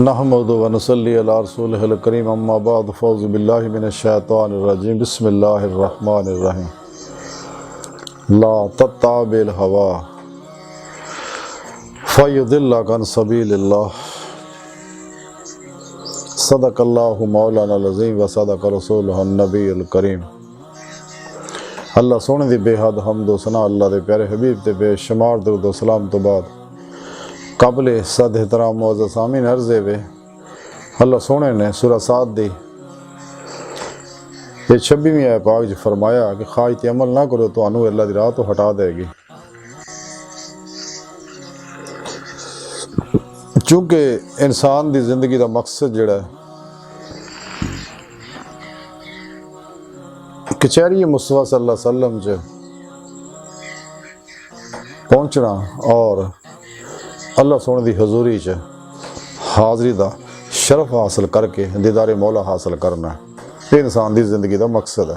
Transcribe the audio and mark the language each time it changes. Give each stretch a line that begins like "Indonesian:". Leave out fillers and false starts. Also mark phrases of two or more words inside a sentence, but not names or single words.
Arabic: نحمده ونصلي على رسوله الكريم أما بعد فأعوذ بالله من الشيطان الرجيم بسم الله الرحمن الرحيم. لا تتبع الهوى فيضلك عن سبيل الله. صدق الله مولانا العظيم وصدق رسوله النبي الكريم.
Punjabi: اللہ سوہنے دی بے حد حمد و ثنا اللہ دے پیارے حبیب تے بے شمار درود و سلام تو بعد قابل صد احترام معزز سامعین عرضے وے اللہ سوہنے نے سورہ ص دی یہ 26ویں آیت پاک چ فرمایا کہ خاج تے عمل نہ کرو تو انوں اللہ دی راہ تو ہٹا دیگی. چونکہ انسان دی زندگی کا مقصد جیہڑا کچہری مصطفیٰ
Arabic: صلى الله عليه وسلم
Punjabi: چ پہنچنا اور اللہ سوہنے کی حضوری چ حاضری کا شرف حاصل کر کے دیدار مولا حاصل کرنا
Urdu: یہ انسان کی زندگی کا مقصد ہے.